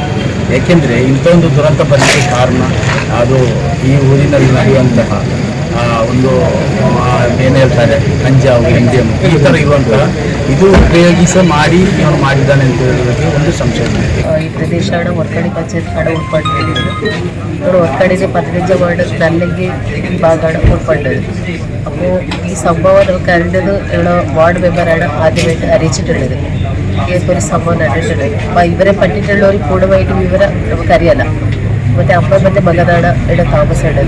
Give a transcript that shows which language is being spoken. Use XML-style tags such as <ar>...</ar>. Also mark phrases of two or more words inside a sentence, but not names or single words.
<kn>ಏಕೆಂದರೆ ಇಂಥ ಒಂದು ದುರಂತ ಬರಲಿಕ್ಕೆ ಕಾರಣ ಅದು ಈ ಊರಿನಲ್ಲಿ ನಡೆಯುವಂತಹ ಒಂದು ಏನು ಹೇಳ್ತಾರೆ ಕಂಜಾವು ಎಂಡಿಯಂ ಈ ಥರ ಇರುವಂತಹ ಇದು ಉಪಯೋಗಿಸಿ ಮಾಡಿ ಇವನು ಮಾಡಿದ್ದಾನೆ ಅಂತ ಹೇಳೋದಕ್ಕೆ ಒಂದು ಸಂಶಯ.</kn> <ml>ಈ ಪ್ರದೇಶമാണ് വോർക്കാടി പഞ്ചായത്താണ് ഉൾപ്പെടുത്തിയത്. വോർക്കാടിൻ്റെ 15 വാർഡ് നല്ലങ്കി ഭാഗമാണ് ഉൾപ്പെടുന്നത്. അപ്പോൾ ഈ സംഭവം നമുക്ക് അറിഞ്ഞത് ഇവിടെ വാർഡ് മെമ്പറാണ് ആദ്യമായിട്ട് അറിയിച്ചിട്ടുള്ളത്. ഇങ്ങനത്തെ ഒരു സംഭവം നടന്നിട്ടുണ്ട്. അപ്പോൾ ഇവരെ പറ്റിയിട്ടുള്ള ഒരു കൂടുതലായിട്ട് വിവരം നമുക്കറിയാല. മറ്റേ അമ്മ മറ്റേ മകനാണ് ഇവിടെ താമസിക്കേണ്ടത്.</ml>